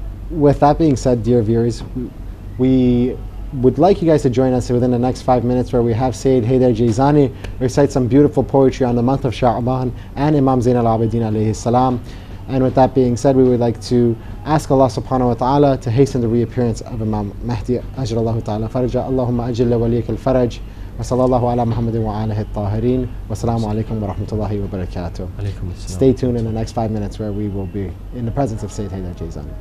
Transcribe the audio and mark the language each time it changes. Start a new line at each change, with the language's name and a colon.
English: With that being said, dear viewers, we would like you guys to join us within the next 5 minutes, where we have Sayyid Haider al Jezani recite some beautiful poetry on the month of Sha'ban and Imam Zain al-Abidin alayhi salam. And with that being said, we would like to ask Allah subhanahu wa ta'ala to hasten the reappearance of Imam Mahdi ajralahu ta'ala faraja. Allahumma ajil waliyak al-faraj
Arabic: وصلى الله على محمد وآله الطاهرين والسلام عليكم ورحمة الله وبركاته.
English: Stay tuned in the next 5 minutes where we will be in the presence of Sayed Haider al Jezani.